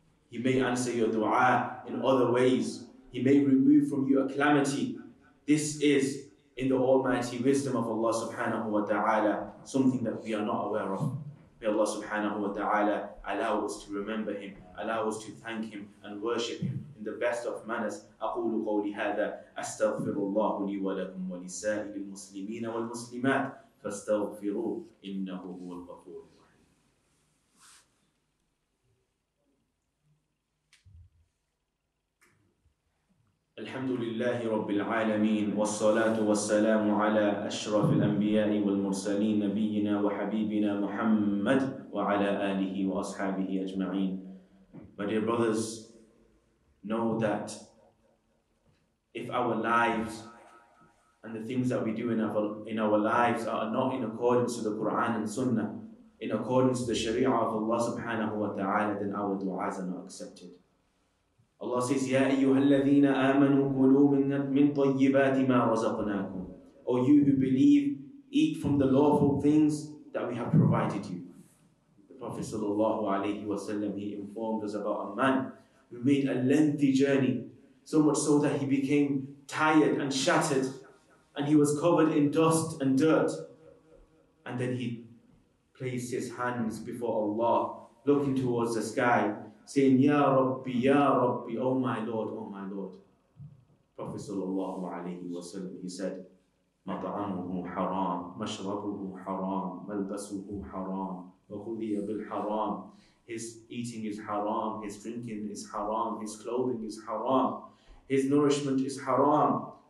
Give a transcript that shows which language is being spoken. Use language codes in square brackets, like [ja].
[en] He may answer your dua in other ways. He may remove from you a calamity. This is, in the almighty wisdom of Allah subhanahu wa ta'ala, something that we are not aware of. May Allah subhanahu wa ta'ala allow us to remember Him, allow us to thank Him and worship Him in the best of manners. [ar] أقول قولي هذا أستغفر الله لي ولكم ولسائر المسلمين والمسلمات فاستغفروه إنه هو الغفور الرحيم. الحمد لله رب العالمين والصلاة والسلام على أشرف الأنبياء والمرسلين نبينا وحبيبنا محمد وعلى آله وأصحابه أجمعين. [en] My dear brothers, know that if our lives and the things that we do in our lives are not in accordance with the Quran and Sunnah, in accordance with the Sharia of Allah subhanahu wa ta'ala, then our du'as are not accepted. Allah says, [ar] Ya ayyuhalladhina amanu kulu min tayyibati ma razaqnakum. [en] O you who believe, eat from the lawful things that we have provided you. The Prophet sallallahu alaihi wasallam, he informed us about a man who made a lengthy journey, so much so that he became tired and shattered, and he was covered in dust and dirt. And then he placed his hands before Allah, looking towards the sky, saying, Ya Rabbi, oh my Lord, oh my Lord. [ar] Prophet sallallahu alayhi wa sallam, [en] he said, [ar] مطعمه حرام, مشربه حرام, ملبسه حرام, وغذي بالحرام. [en] His eating is haram, his drinking is haram, his clothing is haram, his nourishment is haram.